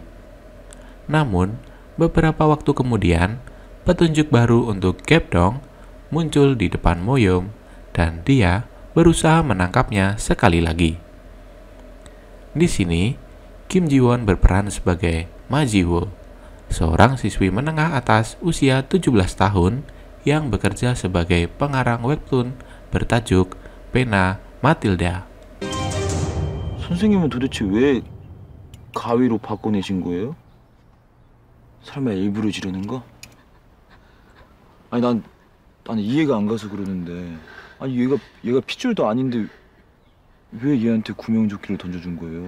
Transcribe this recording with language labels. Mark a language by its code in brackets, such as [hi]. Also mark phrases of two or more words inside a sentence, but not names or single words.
[id] Namun, beberapa waktu kemudian, petunjuk baru untuk Gapdong muncul di depan Moyeom dan dia berusaha menangkapnya sekali lagi. Di sini, Kim Ji-won berperan sebagai Ma Ji-woo, seorang siswi menengah atas usia 17 tahun yang bekerja sebagai pengarang webtoon bertajuk Pena Matilda. [ko] 선생님은 도대체 왜 가위로 바꿔내신 거예요? 설마 일부러 지르는 거? 아니 난 이해가 안 가서 그러는데 아니 얘가 핏줄도 아닌데 왜 얘한테 구명조끼를 던져준 거예요?